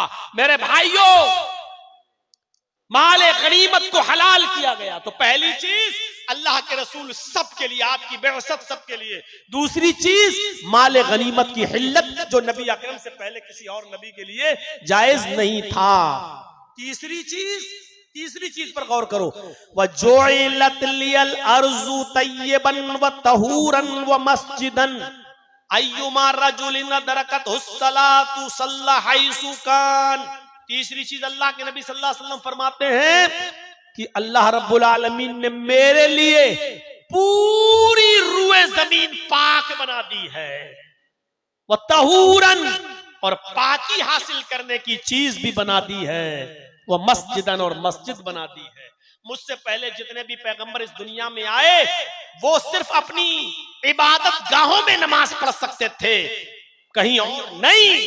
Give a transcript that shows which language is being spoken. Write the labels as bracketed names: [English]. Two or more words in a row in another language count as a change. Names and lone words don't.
[Hindi] मेरे भाइयों, माले गनीमत को हलाल किया गया। तो पहली चीज, अल्लाह के रसूल सबके लिए, आपकी बेअसत सबके लिए। दूसरी चीज, माले गनीमत की हिल्लत, जो नबी अकरम से पहले किसी और नबी के लिए जायज नहीं था। तीसरी चीज पर गौर करो, [Arabic] وجعلت لي الأرض طيبا وطهورا ومسجدا أيما رجل أدركته الصلاة صلى حيث كان. [Hindi] तीसरी चीज, अल्लाह के नबी [Arabic] صلى الله عليه وسلم [Hindi] फरमाते हैं कि अल्लाह [Arabic] رب العالمين [Hindi] ने मेरे लिए पूरी रुए जमीन पाक बना दी है। वह तहूरन, और पाकी हासिल करने की चीज भी बना दी है। वह मस्जिदन, और मस्जिद बना दी है। मुझसे पहले जितने भी पैगंबर इस दुनिया में आए, वो सिर्फ अपनी इबादत गाहों में नमाज पढ़ सकते थे, कहीं और नहीं।